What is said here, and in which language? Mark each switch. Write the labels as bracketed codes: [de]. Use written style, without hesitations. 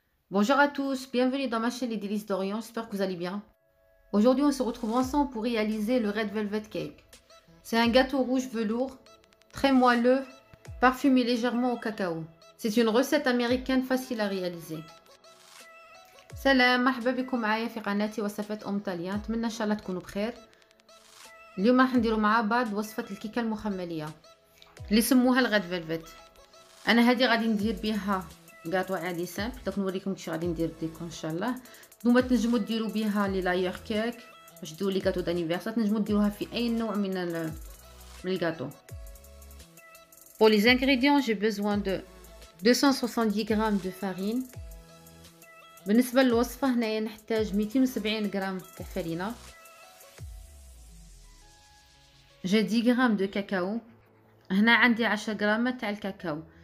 [fr] Bonjour à tous, bienvenue dans ma chaîne Les Délices d'Orient, j'espère que vous allez bien. Aujourd'hui, on se retrouve ensemble pour réaliser le Red Velvet Cake. C'est un gâteau rouge velours, très moelleux, parfumé légèrement au cacao. C'est une recette américaine facile à réaliser. [ar] سلام مرحبا بكم معايا في قناتي وصفات طاليان. نتمنى ان شاء الله تكونوا بخير. اليوم راح نديروا مع بعض وصفة الكيكة المخملية اللي سموها الغاد فيلفت. انا هذه غادي ندير بها غاطو عادي سامبل، دوك نوريكم كيفاش غادي ندير ديكو ان شاء الله. نتوما تنجموا ديروا بها لي لاير كيك باش ديروا لي غاطو دانيفرسير، تنجموا ديروها في اي نوع من الغاطو. [fr] Pour les ingrédients, j'ai besoin de 270 g de farine. [ar] بالنسبة للوصفة هنايا نحتاج 270 غرام تاع فرينة. [fr] j'ai 10 g de cacao. [ar] هنا عندي 10 غرام تاع الكاكاو.